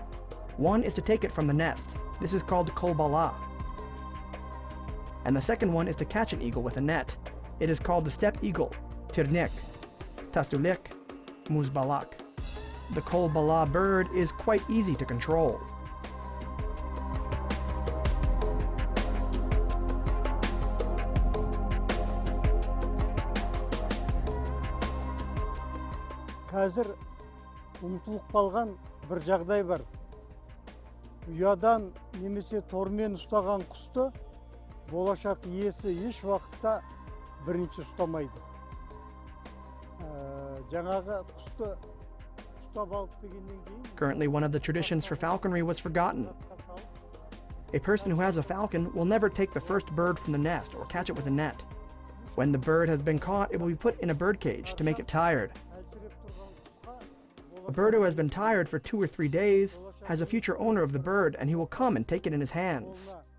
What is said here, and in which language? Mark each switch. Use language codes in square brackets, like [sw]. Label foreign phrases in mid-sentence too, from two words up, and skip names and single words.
[en] One is to take it from the nest. This is called kolbala. And the second one is to catch an eagle with a net. It is called the steppe eagle, [kk] tirnek, tastulik, muzbalak. [en] The kolbala bird is quite easy to control. [kk] Қазір ұмытылып қалған бір жағдай бар. Ұядан немесе тормен ұстаған құсты болашақ иесі еш уақытта бірінші ұстамайды. Жаңағы құсты ұстап алып дегеннен кейін [en] Currently, one of the traditions for falconry was forgotten. A person who has a falcon will never take the first bird from the nest or catch it with a net. When the bird has been caught, it will be put in a bird cage to make it tired. A bird who has been tired for 2 or 3 days has a future owner of the bird, and he will come and take it in his hands.